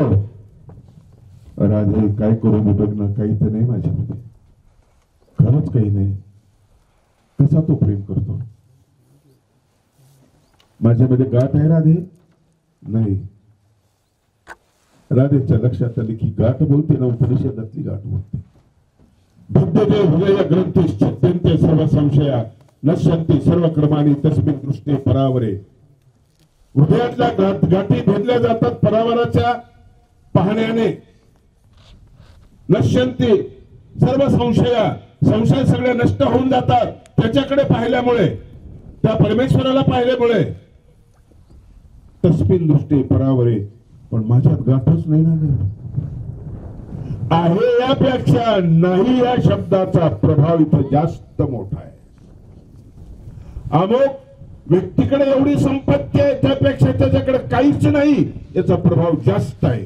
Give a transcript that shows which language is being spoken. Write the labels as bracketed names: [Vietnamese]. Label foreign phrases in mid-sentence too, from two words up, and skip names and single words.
[Marathi] राधे काय करू मी, बघ ना, काही तर नाही माझ्यामध्ये, खरंच काही नाही. कसा तो प्रेम करतो? माझ्यामध्ये गाठ आहे राधे? नाही. राधेच्या लक्षात आले की गाठ बोलते ना, उपनिषदातली गाठ बोलते. [Sanskrit] बुद्धते हृदय ग्रंथी छत्यंते सर्व संशया नश्यंती सर्व कर्माणी तस्मिन् दृष्टे परावरे. [Marathi] हृदयातल्या गाठी भेदल्या जातात परावराच्या पाहण्याने. [Sanskrit] नश्यंती सर्व संशया, [Marathi] संशय सगळे नष्ट होऊन जातात त्याच्याकडे पाहिल्यामुळे, त्या परमेश्वराला पाहिल्यामुळे. [Sanskrit] तस्मिन् दृष्टे परावरे. [Marathi] पण माझ्यात गाठच नाही ना ग. आहे यापेक्षा नाही या शब्दाचा प्रभाव इथं जास्त मोठा आहे. अमुक व्यक्तीकडे एवढी संपत्ती आहे त्यापेक्षा त्याच्याकडे काहीच नाही याचा प्रभाव जास्त आहे.